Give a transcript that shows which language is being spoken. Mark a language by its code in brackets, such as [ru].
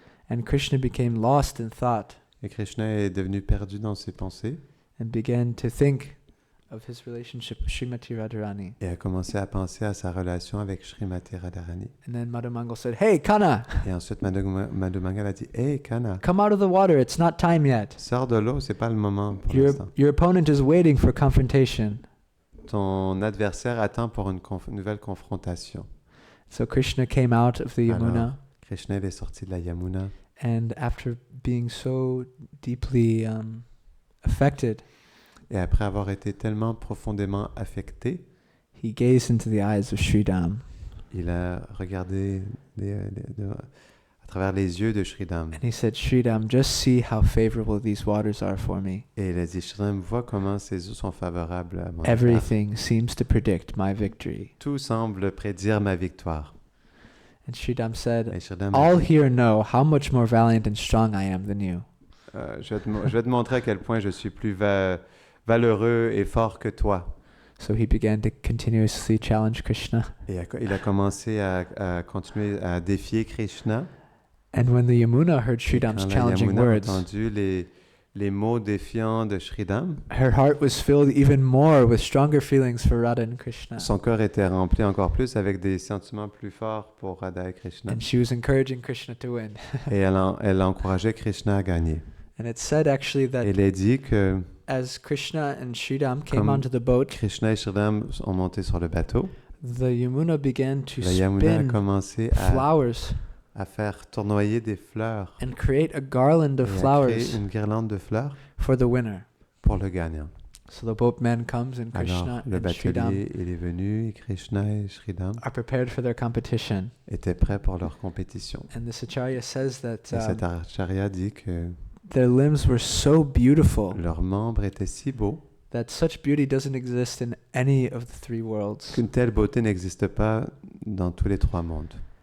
[en] And Krishna became lost in thought [fr] Et Krishna est devenu perdu dans ses pensées [en] and began to think of his relationship with Srimati Radharani. [fr] et a commencé à penser à sa relation avec Srimati Radharani. [en] And then Madhumangal said, Hey, Kana, [fr] Et ensuite, Madhumangal a dit, « Hey, Kana, [en] come out of the water. It's not time yet. [fr] sors de l'eau, c'est pas le moment pour l'instant. [en] Your opponent is waiting for confrontation. [fr] Ton adversaire attend pour une nouvelle confrontation. » [en] So Krishna came out of the Yamuna, [fr] Alors, Krishna il est sorti de la Yamuna [en] and after being so deeply affected, [fr] et après avoir été tellement profondément affecté, [en] he gazed into the eyes of Sridham, [fr] il a regardé à travers les yeux de Sridham. [en] and he said, Sridham, just see how favorable these waters are for me. [fr] Et il a dit, Sridham, vois comment ces eaux sont favorables à mon égard. [en] Everything seems to predict my victory. [fr] Tout semble prédire ma victoire. [en] And Sridham said, [fr] Et Sridham a [en] all [fr] dit, [en] here know how much more valiant and strong I am than you. [fr] je vais te montrer à quel point je suis plus valeureux et fort que toi. [en] So he began to continuously challenge Krishna. [fr] Et il a commencé à continuer à défier Krishna. [en] And when the Yamuna heard [fr] Et [en] Sridham's [fr] quand la [en] challenging [fr] Yamuna a [en] words, [fr] entendu les mots défiants de Sridham, [en] her heart was filled even more with stronger feelings for Radha and Krishna. [fr] son cœur était rempli encore plus avec des sentiments plus forts pour Radha et Krishna. [en] And she was encouraging Krishna to win. [fr] Et elle encourageait Krishna à gagner. [en] And it said actually that [fr] Elle a dit que [en] as Krishna and Sridham came [fr] Comme [en] onto the boat, [fr] Krishna et Sridham sont montés sur le bateau. [en] the Yamuna began to [fr] La Yamuna a [en] spin [fr] commencé [en] flowers [fr] à faire tournoyer des fleurs [en] and create a garland [fr] et [en] of [fr] à [en] flowers [fr] créer une guirlande de fleurs [en] for the winner. [fr] pour le gagnant. [en] So the boatman comes and [fr] Alors, [en] Krishna [fr] le [en] and Sridham [fr] batelier il est venu et Krishna et Sridham [en] are prepared for their competition. [fr] étaient prêts pour leur compétition. [en] And this acharya says that [fr] Et cet acharya dit que [en] their limbs were so beautiful [fr] leurs membres étaient si beaux [en] that such beauty doesn't exist in any of the three worlds. [fr] qu'une telle beauté n'existe pas dans tous les trois mondes.